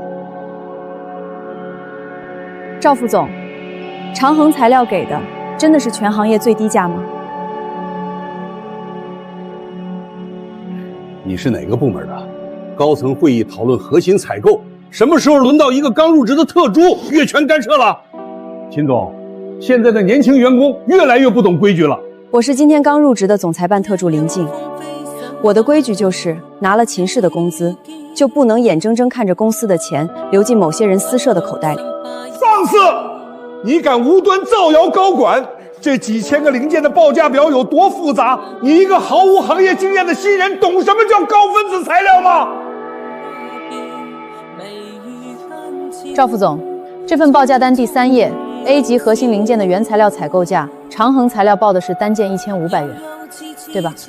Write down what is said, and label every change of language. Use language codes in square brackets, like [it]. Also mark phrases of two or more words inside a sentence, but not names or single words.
[zh] 趙副總，長恆材料給的真的是全行業最低價嗎？你是哪個部門的？高層會議討論核心採購，什麼時候輪到一個剛入職的特助越權干涉了？秦總，現在的年輕員工越來越不懂規矩了。我是今天剛入職的總裁辦特助林靜，我的規矩就是拿了秦氏的工資，就不能眼睁睁看着公司的錢流進某些人私设的口袋裡。放肆！你敢無端造謠高管？這幾千個零件的報價表有多複雜？你一個毫無行業經驗的新人，懂什麼叫高分子材料嗎？趙副总，這份報價單第3頁 ，A 級核心零件的原材料採購價，長恆材料報的是單件1500元，對吧？